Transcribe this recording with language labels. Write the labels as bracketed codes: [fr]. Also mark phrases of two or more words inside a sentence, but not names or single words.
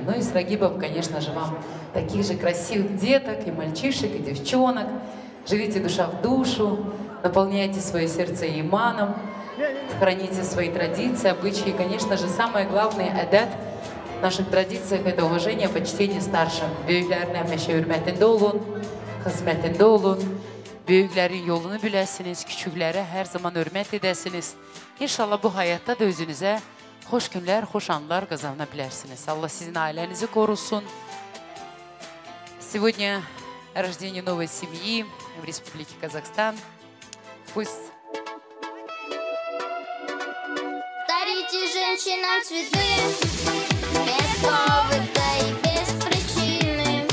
[ru] Ну и с Рагибом, конечно же, вам таких же красивых деток, и мальчишек, и девчонок. Живите душа в душу, наполняйте свое сердце иманом, храните свои традиции, обычаи. И, конечно же, самое главное – адат в наших традициях – это уважение, почтение старшим. [tr] Büyüklerine meşe hürmetinde olun, hizmetinde olun. [az] Büyüklerin yolunu biləsiniz, küçüklərə hər zaman hörmət edəsiniz. İnşallah bu həyatda da özünüzə xoş günlər, xoş anlar qazana bilərsiniz. Allah sizin ailənizi korusun. [ru] Сегодня рождение новой семьи в Республике Казахстан. Пусть... Дарите женщинам цветы без повода и без причины.